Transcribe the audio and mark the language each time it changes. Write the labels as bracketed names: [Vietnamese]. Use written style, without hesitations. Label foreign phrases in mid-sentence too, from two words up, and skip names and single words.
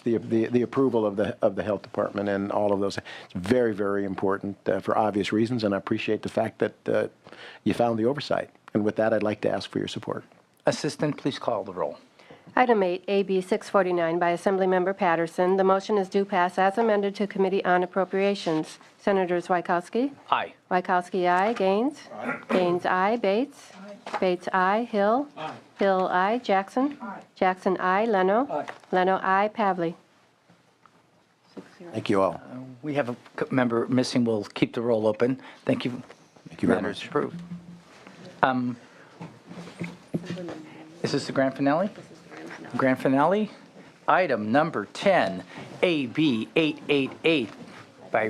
[English] The approval of the Health Department and all of those, it's very, very important for obvious reasons, and I appreciate the fact that you found the oversight. And with that, I'd like to ask for your support. Assistant, please call the roll. Item 8, AB 649 by Assemblymember Patterson. The motion is due pass as amended to Committee on Appropriations. Senators Wykowski? Aye. Wykowski, aye. Gaines? Gaines, aye. Bates? Bates, aye. Hill? Hill, aye. Jackson? Jackson, aye. Leno? Leno, aye. Pavley? Thank you all. We have a member missing. We'll keep the roll open. Thank you. Thank you very Matters much. approved. Is this the grand finale? Grand finale. Item number 10, AB 888 by...